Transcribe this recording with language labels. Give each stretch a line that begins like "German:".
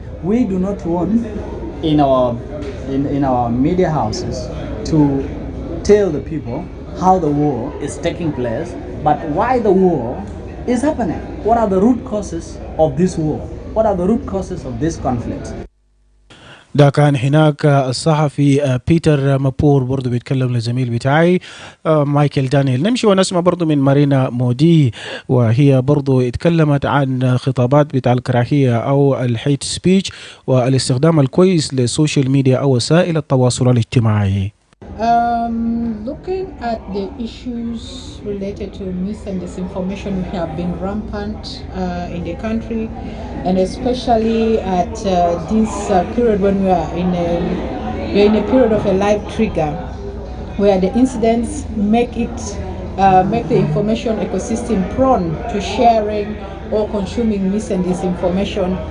English: We do not want in our media houses to tell the people how the war is taking place, but why the war is happening. What are the root causes of this war? What are the root causes of this conflict?
Arabic: ده كان هناك الصحفي بيتر مابور برضو بيتكلم للزميل بتاعي مايكل دانيال. نمشي ونسمع برضو من مارينا مودي، وهي برضو اتكلمت عن خطابات بتاع الكراهية أو الهيت سبيتش والاستخدام الكويس للسوشيال ميديا أو وسائل التواصل الاجتماعي.
English: Looking at the issues related to mis and disinformation, which have been rampant in the country, and especially at this period when we are in a period of a live trigger, where the incidents make the information ecosystem prone to sharing or consuming mis and disinformation.